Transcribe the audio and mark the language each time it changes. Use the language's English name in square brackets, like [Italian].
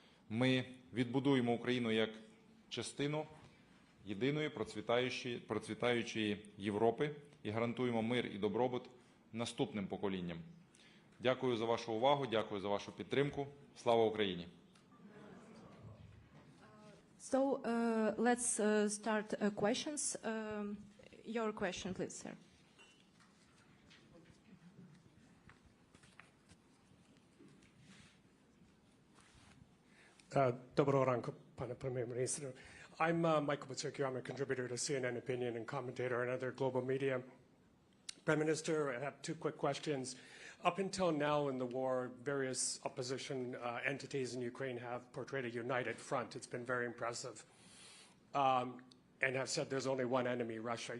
[Ukrainian] Ми відбудуємо Україну як частину єдиної процвітаючої Європи і гарантуємо мир і добробут наступним поколінням. Дякую за вашу увагу, дякую за вашу підтримку. Слава Україні! [English] So let's start questions. Your question, please, sir. [Ukrainian] Доброго ранку, пане прем'єр-міністре. [English] I'm Michael Batsukio. I'm a contributor to CNN Opinion and commentator on other global media. Prime Minister, I have two quick questions. Up until now in the war, various opposition entities in Ukraine have portrayed a united front. It's been very impressive. And have said there's only one enemy, Russia.